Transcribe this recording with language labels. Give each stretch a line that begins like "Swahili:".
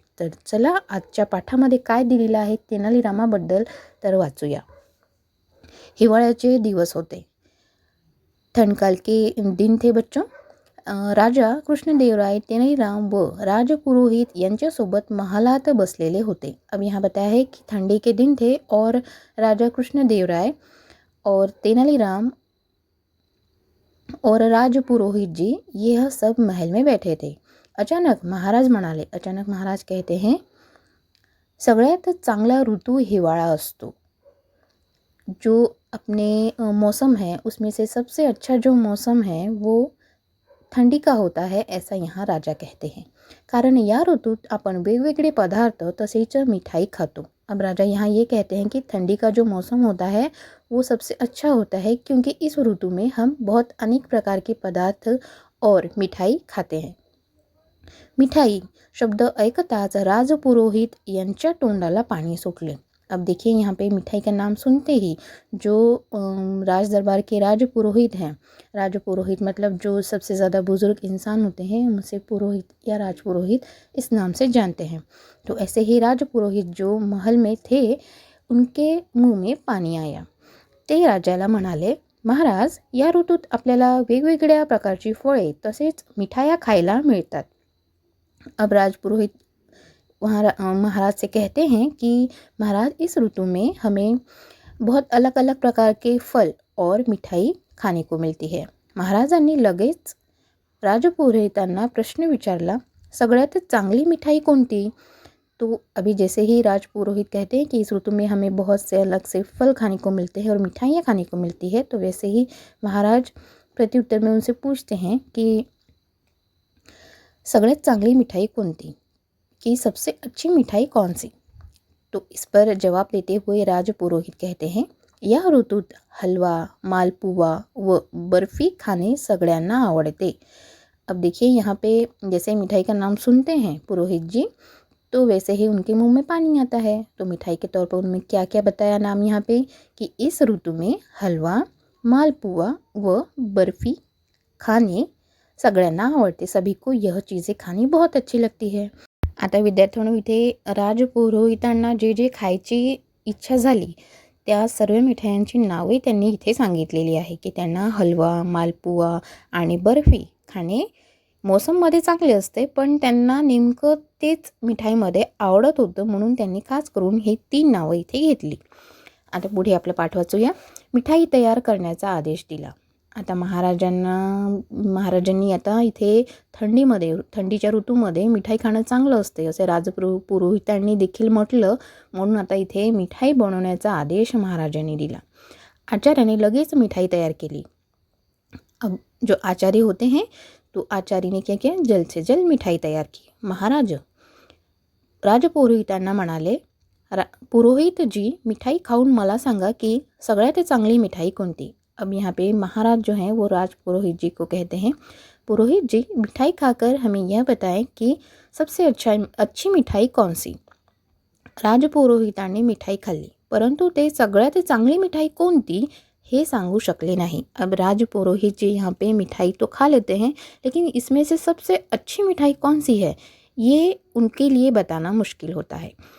Marathi: तर चला आजच्या पाठामध्ये काय दिलेलं आहे तेनालीरामाबद्दल तर वाचूया. हिवाळ्याचे दिवस होते.
Hindi: ठंडकाल के दिन थे बच्चों.
Marathi: राजा कृष्णदेवराय, तेनालीराम व राजपुरोहित यांच्यासोबत महालात बसलेले होते.
Hindi: अब यहाँ बताया है कि ठंडी के दिन थे और राजा कृष्णदेवराय और तेनालीराम और राजपुरोहित जी यह सब महल में बैठे थे.
Marathi: अचानक महाराज म्हणाले.
Hindi: अचानक महाराज कहते हैं,
Marathi: सगळ्यात चांगला ऋतू हिवाळा असतो.
Hindi: जो अपने मौसम है उसमें से सबसे अच्छा जो मौसम है वो ठंडी का होता है, ऐसा यहाँ राजा कहते हैं.
Marathi: कारण या ऋतूत आपण वेगवेगळे पदार्थ तसेच मिठाई खातो.
Hindi: अब राजा यहाँ ये कहते हैं कि ठंडी का जो मौसम होता है वो सबसे अच्छा होता है क्योंकि इस ऋतु में हम बहुत अनेक प्रकार के पदार्थ और मिठाई खाते हैं.
Marathi: मिठाई शब्द ऐकताच राजपुरोहित यांच्या तोंडाला पाणी सुटले.
Hindi: अब देखिए यहाँ पे मिठाई का नाम सुनते ही जो राज दरबार के राजपुरोहित हैं, राजपुरोहित मतलब जो सबसे ज़्यादा बुजुर्ग इंसान होते हैं उनसे पुरोहित या राजपुरोहित इस नाम से जानते हैं. तो ऐसे ही राजपुरोहित जो महल में थे उनके मुंह में पाणी आया.
Marathi: ते राजाला म्हणाले, महाराज, या ऋतूत आपल्याला वेगवेगळ्या प्रकारची फळे तसेच मिठाया खायला मिळतात.
Hindi: अब राजपुरोहित महाराज से कहते हैं कि महाराज, इस ऋतु में हमें बहुत अलग अलग प्रकार के फल और मिठाई खाने को मिलती है.
Marathi: महाराजांनी लगेच राजपुरोहितांना प्रश्न विचारला, सगळ्यात चांगली मिठाई कोणती?
Hindi: तो अभी जैसे ही राजपुरोहित कहते हैं कि इस ऋतु में हमें बहुत से अलग से फल खाने को मिलते हैं और मिठाइयाँ खाने को मिलती है, तो वैसे ही महाराज प्रत्युत्तर में उनसे पूछते हैं कि
Marathi: सगळ्यात चांगली मिठाई कोणती,
Hindi: कि सबसे अच्छी मिठाई कौन सी? तो इस पर जवाब देते हुए राजपुरोहित कहते हैं,
Marathi: या ऋतूत हलवा, मालपुआ व बर्फ़ी खाने सगळ्यांना आवडते.
Hindi: अब देखिए यहाँ पे जैसे मिठाई का नाम सुनते हैं पुरोहित जी, तो वैसे ही उनके मुंह में पानी आता है. तो मिठाई के तौर पर उन्होंने क्या क्या बताया नाम यहाँ पे, कि इस ऋतु में हलवा, मालपुआ व बर्फ़ी
Marathi: खाने सगळ्यांना आवडते.
Hindi: सभी को यह चीज़ें खानी बहुत अच्छी लगती है.
Marathi: आता विद्यार्थ्यांनो, इथे राजपुरोहितांना जे जे खायची इच्छा झाली त्या सर्व मिठायांची नावे त्यांनी इथे सांगितलेली आहे की त्यांना हलवा, मालपुआ आणि बर्फी खाणे मोसममध्ये चांगले असते, पण त्यांना नेमकं तेच मिठाईमध्ये आवडत होतं म्हणून त्यांनी खास करून हे 3 नावं इथे घेतली. आता पुढे आपलं पाठ वाचूया. मिठाई तयार करण्याचा आदेश दिला. आता महाराजांनी आता इथे थंडीच्या ऋतूमध्ये मिठाई खाणं चांगलं असते असे पुरोहितांनी देखील म्हटलं, म्हणून आता इथे मिठाई बनवण्याचा आदेश महाराजांनी दिला. आचार्याने लगेच मिठाई तयार केली.
Hindi: अब जो आचार्य होते हैं तो आचार्य ने क्या किया, जल्द से जल्द मिठाई तयार की.
Marathi: महाराज राजपुरोहितांना म्हणाले, पुरोहित जी, मिठाई खाऊन मला सांगा की सगळ्यात चांगली मिठाई कोणती.
Hindi: अब यहाँ पे महाराज जो हैं वो राजपुरोहित जी को कहते हैं, पुरोहित जी, मिठाई खाकर हमें यह बताएं कि सबसे अच्छी मिठाई कौन सी.
Marathi: राजपुरोहितांनी मिठाई खाल्ली. परंतु ते सगळ्यात चांगली मिठाई कोणती हे सांगू शकले नहीं।
Hindi: अब राजपुरोहित जी यहाँ पे मिठाई तो खा लेते हैं, लेकिन इसमें से सबसे अच्छी मिठाई कौन सी है ये उनके लिए बताना मुश्किल होता है।